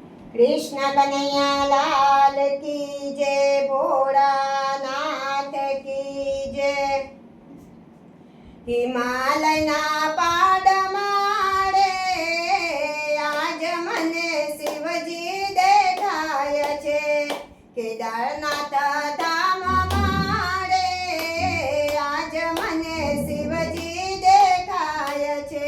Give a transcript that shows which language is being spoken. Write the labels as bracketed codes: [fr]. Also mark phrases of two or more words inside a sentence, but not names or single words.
[hi] कृष्ण कन्हैया लाल की जय, भोળાનાથ की जय। [gu] હિમાલયના પાડમાં રે આજ મને શિવજી દેખાય છે, કેદારનાથ ધામમાં રે આજ મને શિવજી દેખાય છે।